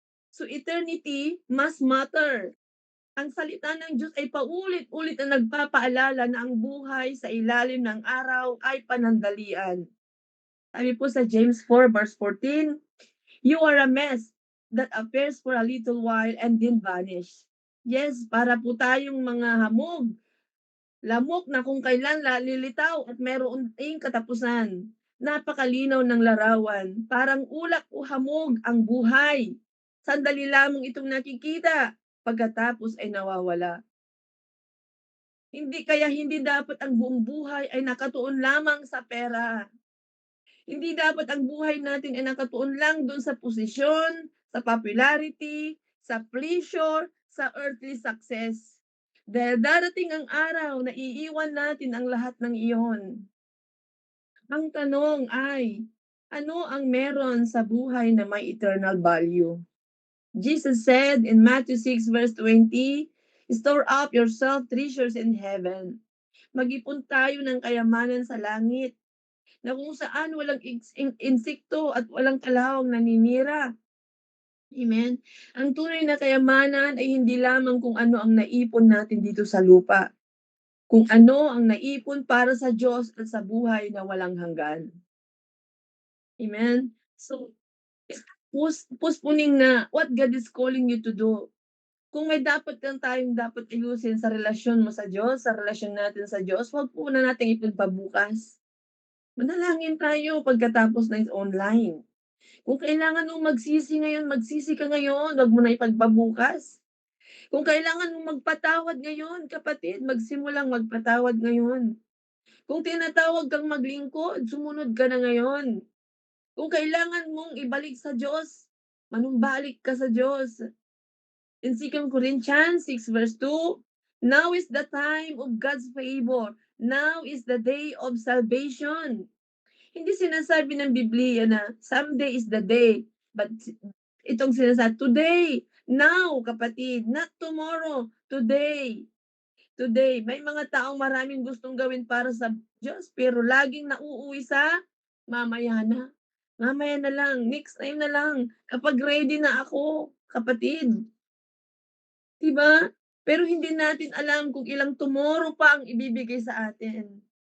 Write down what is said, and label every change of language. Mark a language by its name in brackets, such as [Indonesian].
[English] So, eternity must matter. [Filipino] Ang salita ng Diyos ay paulit-ulit na nagpapaalala na ang buhay sa ilalim ng araw ay panandalian. Sabi po sa [English] James 4 verse 14, "You are a mess that appears for a little while and then vanish." [Filipino] Yes, para po tayong mga hamog, lamok na kung kailan lilitaw at meron ding katapusan. Napakalinaw ng larawan, parang ulap o hamog ang buhay. Sandali lamang itong nakikita, pagkatapos ay nawawala. Hindi dapat ang buong buhay ay nakatuon lamang sa pera. Hindi dapat ang buhay natin ay nakatuon lang dun sa posisyon, sa popularity, sa pleasure, sa earthly success. Dahil darating ang araw na iiwan natin ang lahat ng iyon. Ang tanong ay, ano ang meron sa buhay na may eternal value? [English] Jesus said in Matthew 6 verse 20, "Store up yourself treasures in heaven." [Filipino] Mag-ipon tayo ng kayamanan sa langit, na kung saan walang insekto at walang kalawang naninira. Amen? Ang tunay na kayamanan ay hindi lamang kung ano ang naipon natin dito sa lupa, kung ano ang naipon para sa Diyos at sa buhay na walang hanggan. Amen? [English] So, [Filipino] puspuning na [English] what God is calling you to do. [Filipino] Kung may dapat tayong dapat ayusin sa relasyon mo sa Diyos, sa relasyon natin sa Diyos, huwag po na nating ipagpabukas. Manalangin tayo pagkatapos ng online. Kung kailangan mong magsisi ngayon, magsisi ka ngayon, huwag mo na ipagpabukas. Kung kailangan mong magpatawad ngayon, kapatid, magsimulang magpatawad ngayon. Kung tinatawag kang maglingkod, sumunod ka na ngayon. Kung kailangan mong ibalik sa Diyos, manumbalik ka sa Diyos. [English] In 2 Corinthians 6 verse 2, "Now is the time of God's favor. Now is the day of salvation." [Filipino] Hindi sinasabi ng Biblia na [English] someday is the day, but [Filipino] itong sinasabi, [English] today, now, [Filipino] kapatid, [English] not tomorrow, today. Today, [Filipino] may mga taong maraming gustong gawin para sa Diyos, pero laging nauuwi sa mamaya na. Mamaya na lang, [English] next time [Filipino] na lang, kapag ready na ako, kapatid. Diba? Pero hindi natin alam kung ilang tomorrow pa ang ibibigay sa atin.